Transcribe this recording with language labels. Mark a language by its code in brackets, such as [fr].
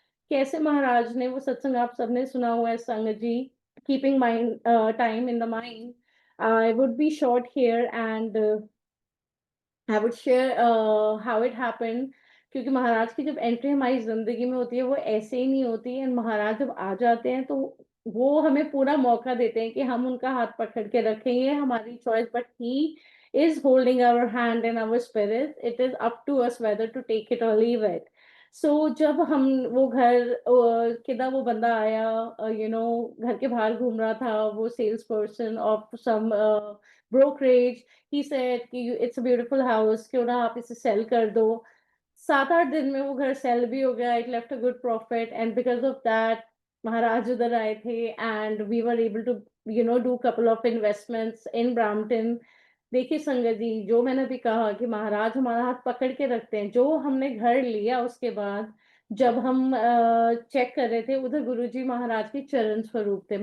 [hi] कैसे महाराज ने वो सत्संग आप सबने सुना हुआ है संगत जी, [en] Keeping mind time in the mind, I would be short here and I would share how it happened. [hi] क्योंकि महाराज की जब एंट्री हमारी जिंदगी में होती है वो ऐसे ही नहीं होती है, महाराज जब आ जाते हैं तो वो हमें पूरा मौका देते हैं कि हम उनका हाथ पकड़ के रखेंगे, हमारी choice, [en] But he is holding our hand in our spirit. It is up to us whether to take it or leave it. [hi] So जब हम वो घर किदा वो बंदा आया, घर के बाहर घूम रहा था, वो [en] sales person of some brokerage, he said [hi] कि [en] it's a beautiful house, [hi] क्यों ना आप इसे सेल कर दो। 7-8 दिन में वो घर सेल भी हो गया, [en] it left a good profit, and because of that [hi] महाराज उधर आए थे, [en] and we were able to do couple of investments in Brampton। [hi] देखिए संगत जी, जो मैंने भी कहा कि महाराज हमारा हाथ पकड़ के रखते हैं, जो हमने घर लिया उसके बाद जब हम चेक कर रहे थे, उधर गुरुजी महाराज के चरण स्वरूप थे।